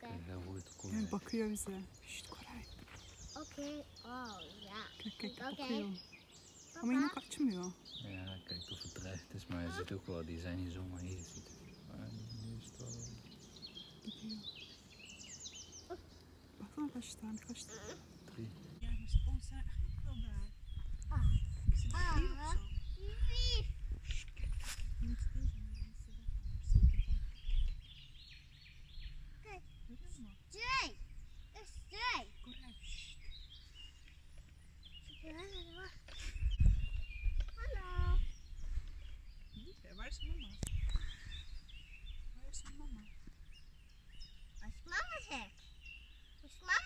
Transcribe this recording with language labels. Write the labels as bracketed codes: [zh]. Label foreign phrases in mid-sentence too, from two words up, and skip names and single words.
[nl] Hij hoort de kool. [tr] Yani bakıyor bize. Şşt Koray. [nl] Oké, oh ja. Kijk, Oké. [tr] bakıyor. Ama yine kaçmıyor. [nl] Ja, hij kijkt of het dreigt is, maar hij ziet ook wel, die zijn niet zomaar hier. Ziet het. Maar nu is het wel... [tr] Gidiyor. Baksana kaç tane, kaç tane. 3. [nl] Ja, maar ze komt zijn eigenlijk wel daar. Ah. Ik zit hier of zo. Wie? Je moet stil zijn, maar dan is ze weg. Kijk. [tr] Görüyor musun? [nl] Twee. Dat is twee. [tr] Koray, şşt. [nl] Hallo. Waar is mama? Waar is mama? Wat is mama zegt? Wat is mama?